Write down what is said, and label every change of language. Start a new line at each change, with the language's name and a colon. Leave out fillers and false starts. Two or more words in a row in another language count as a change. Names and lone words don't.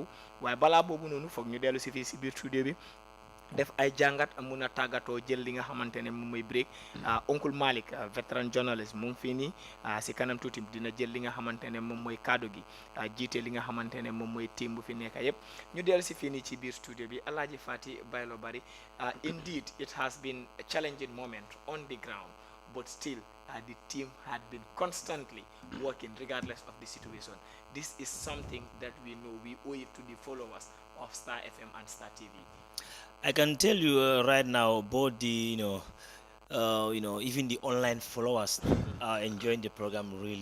Wolof: waaye balaa boobu noonu foog ñu dellu si fii si biir studio bi def ay jàngat mun a tàggatoo jël li nga xamante ne moom mooy break Oncle Malick
English: veteran journalist
Wolof: mu ngi fii nii si kanam tuuti dina jël li nga xamante ne moom mooy kaddu gi jiite li nga xamante ne moom mooy team bu fi nekk yëpp ñu dellu si fii nii ci biir studio bi Alhaji Fatty Baylo Barry
English: indeed it has been a challenging moment on the ground but still the team had been constantly working regardless of the situation. This is something that we know we owe it to the followers of Star FM and Star TV. I can tell you right now, both the even the online followers are enjoying the program really.